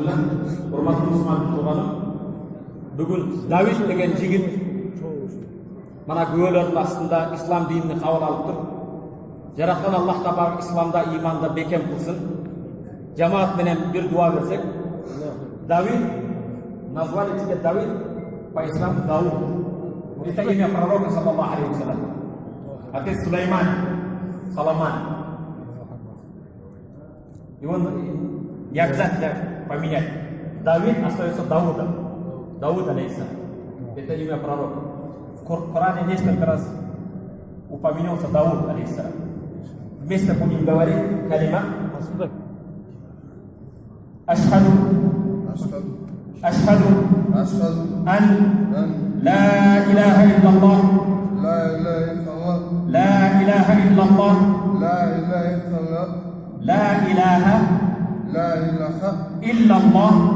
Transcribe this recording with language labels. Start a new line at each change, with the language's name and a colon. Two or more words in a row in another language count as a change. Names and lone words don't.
Kyrgyz: урматтуу мусулман тууганым, бүгүн Давид деген жигит мына күбөлөрдүн астында ислам динини кабыл алып туруп, жараткан
Arabic: الله تبارك
Kyrgyz: исламда, иманда бекем кылсын. Жамаат менен бир дуа берсек.
Russian: Давид, назвали тебя Давид, по исламу Дауд. Это имя пророка,
Arabic: صلى الله عليه وسلم.
Russian: Отец Сулейман, Соломон. Его не обязательно поменять. Давид остается Даудом. Дауд алейхиссалам. Это имя пророка. В Коране несколько раз упомянулся Дауд алейхиссалам. Вместе будем говорить калима. Ашхаду.
Arabic: أشهد أن لا إله إلا الله لا إله إلا الله لا إله إلا الله